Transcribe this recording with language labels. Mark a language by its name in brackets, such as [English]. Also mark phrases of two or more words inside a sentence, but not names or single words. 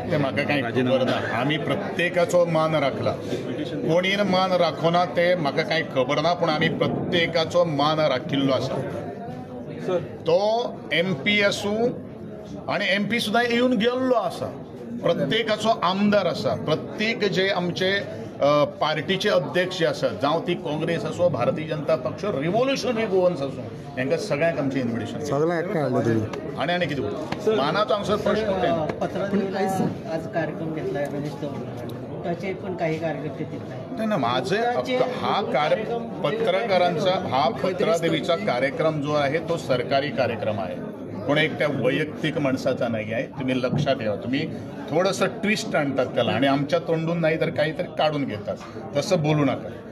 [Konkani] ते म्हाका कांय खबर ना आमी प्रत्येकाचो मान राखला कोणीन मान राखोना ते म्हाका कांय खबर ना पूण आमी प्रत्येकाचो मान राखिल्लो आसा तो MP आसूं आनी MP सुद्दां येवन गेल्लो आसा प्रत्येकाचो आमदार आसा प्रत्येक जे आमचे पार्टीचे अध्यक्ष जे आसात जावं ती काँग्रेस आसूं भारतीय जनता पक्ष रिव्होल्युशनरी गोवन्स आसूं तांकां सगळ्यांक आमचें इन्व्हिटेशन सगळ्यांक एकठांय हाडलें तुमी आनी कितें मानाचो हांगसर प्रश्न [Marathi] आज कार्यक्रम घेतला त्याचे पण काही कार्यकर्ते तिथला ना माझे हा पत्रकारांचा हा पत्रादेवीचा कार्यक्रम जो आहे तो सरकारी कार्यक्रम आहे कोण एक त्या वैयक्तिक माणसाचा नाही आहे तुम्ही लक्षात ठेवा तुम्ही थोडंसं ट्विस्ट आणतात त्याला आणि आमच्या तोंडून नाही तर काहीतरी काढून घेतात तसं बोलू नका